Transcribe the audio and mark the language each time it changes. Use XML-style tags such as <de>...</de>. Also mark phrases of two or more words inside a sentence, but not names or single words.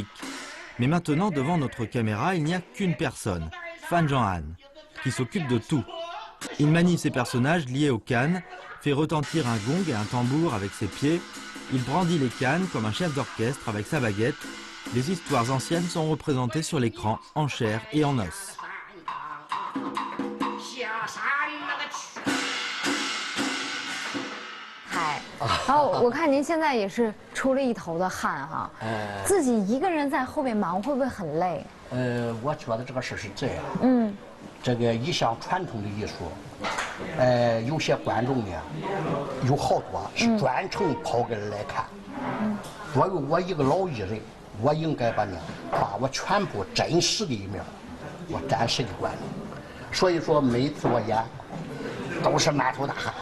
<fr>Mais maintenant, devant notre caméra, il n'y a qu'une personne, Fan Zhong'an, qui s'occupe de tout. Il manie ses personnages liés aux cannes, fait retentir un gong et un tambour avec ses pieds. Il brandit les cannes comme un chef d'orchestre avec sa baguette les histoires anciennes sont représentées sur l'écran en chair et en os.</fr> <zh>然后我看您现在也是出了一头的汗哈，自己一个人在后面忙会不会很累？我觉得这个事是这样，这个一项传统的艺术，有些观众呢，有好多是专程跑过来看，作为我一个老艺人，我应该把我全部真实的一面，我展示给观众，所以说每次我演都是满头大汗，</zh>